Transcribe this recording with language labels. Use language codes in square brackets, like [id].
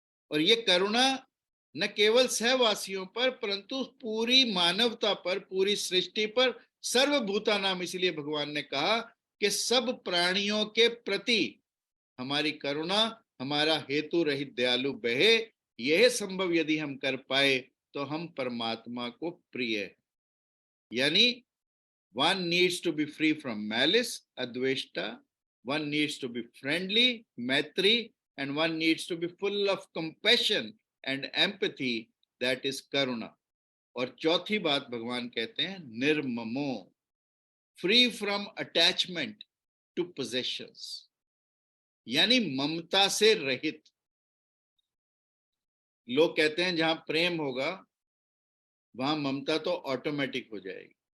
[hi] और ये करुणा न केवल सहवासियों पर परंतु पूरी मानवता पर, पूरी सृष्टि पर, सर्वभूता नाम। इसलिए भगवान ने कहा कि सब प्राणियों के प्रति हमारी करुणा, हमारा हेतु रहित दयालु बहे। यह संभव यदि हम कर पाए तो हम परमात्मा को प्रिय है। [en] यानी one needs to be free from malice, adveshta, one needs to be friendly, maitri, and one needs to be full of compassion and empathy, that is karuna. [hi] और चौथी बात भगवान कहते हैं निर्ममो, [en] free from attachment to possessions, [hi] यानी ममता से रहित। लोग कहते हैं जहां प्रेम होगा वहां ममता तो ऑटोमेटिक हो जाएगी।